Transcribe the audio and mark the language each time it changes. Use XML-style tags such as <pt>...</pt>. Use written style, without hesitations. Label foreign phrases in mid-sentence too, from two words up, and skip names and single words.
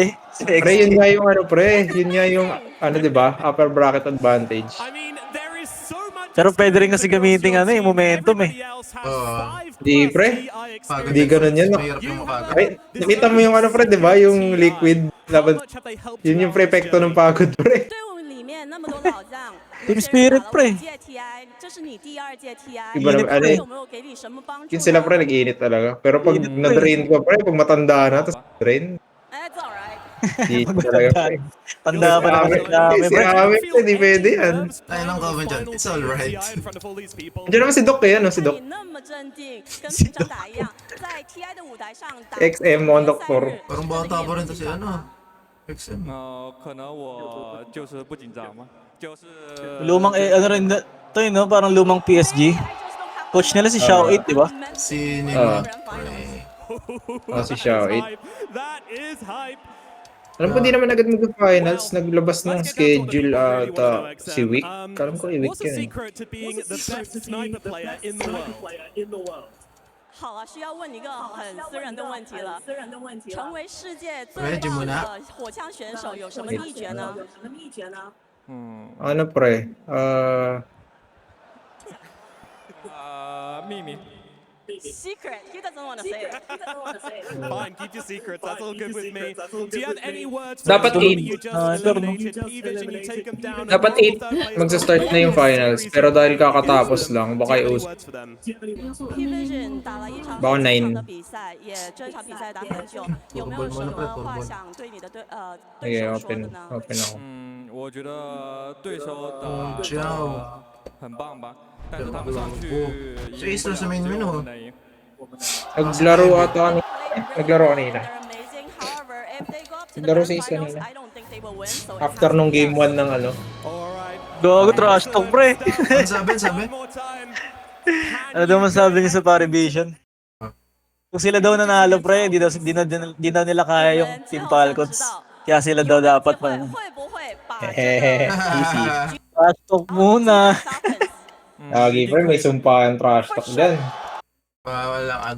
<tl>pre, yun nga yung ano pre. Yun nga yung ano 'di ba?</tl> <en>Upper bracket advantage.</en> <tl>Pero pwede rin kasi gamitin ano, yung momentum eh. Di pre. Pagod. Di ganun yan. Mahirap yung pagod. Ay, nakita mo yung ano pre, 'di ba? Yung liquid laban. Yun yung prefecto ng pagod pre.</tl> <zh>队伍里面那么多老将，</zh> <en>Team spirit, pre.</en> <zh>，TI，这是你第二届 TI，</zh> <tl>Iba naman, ano</tl> <zh>有没有给你什么帮助？</zh> <tl>Yun sila pre, nag-iinit talaga. Pero pag Init, pre. na-drain ka pre, pag matanda na, tapos drain.</tl> <en>That's alright。</en> <tl>Di talaga pre. Tanda pa naman sa dami, Si pre. Ame, hindi pwede yan. Ay, nang comment dyan.</tl> <en>It's alright.</en> <tl>Diyan naman si Doc eh, ano si Doc?</tl> <zh>你那么镇定，跟平常打一样，在 TI 的舞台上打</zh> <en>XM on Doctor.</en> <tl>Parang bata pa rin to si ano. XM.</tl> <zh>可能我就是不紧张嘛，就是</zh> <tl>Lumang, ano rin, to yun, no? Parang lumang PSG. Coach nila si Xiao 8, di ba? Si Nima. Si Xiao 8.</tl> <en>That is hype.</en> <tl>Alam ko di naman agad mag-finals. Naglabas ng schedule si Wick. Alam ko i-Wick</tl> <en>What's the</en> <tl>yan eh.</tl> <en>secret to being the best sniper player in the world?</en> <zh>好了，需要问一个很私人的问题了。成为世界最喂棒 Jimuna 的火枪选手有什么秘诀呢？</zh> <tl>Ano pre?</tl> <zh>秘密。</zh> <en>Secret. He doesn't want to say it. Fine, keep your secrets. That's all good with me. Do you have any words</en> <tl>Dapat</tl> <en>for the eight. you just</en> <tl>Pero no.</tl> <en>eliminated? P-Vision, you take them down.</en> <tl>Dapat 8 magsa-start na yung finals. Pero dahil kakatapos lang, baka</tl> <en>Any</en> <tl>i-us.</tl> <en>words for them?</en> <zh>P-Vision 打了一场包括非常</zh> <en>nine</en> <zh>的比赛，也这场比赛打很久，有没有什么话想对你的对</zh> <en>Okay,</en> <zh>手说的</zh> <en>open</en> <zh>呢？</zh> <tl>ako.</tl> <zh>我觉得对手打这样很棒吧，但是他们上去这意思是没赢哦。</zh> <tl>Naglaro ata kanina. Naglaro kanina. Naglaro sa isa kanina. After nung game 1 ng ano. Gago,</tl> <en>trash talk,</en> <tl>pre. Ano sabi? Ano daw masabi niya sa Parivision? Kung sila daw nanalo, pre, di daw nila kaya yung Team Falcons. Kaya sila daw dapat pa.</tl> <zh>会不会把 Hehehe. 这个</zh> <en>Easy. Trash talk muna.</en> <tl>Lagi, pre, may sumpahan</tl> <en>trash talk</en> <tl>dyan. Walang ano.</tl>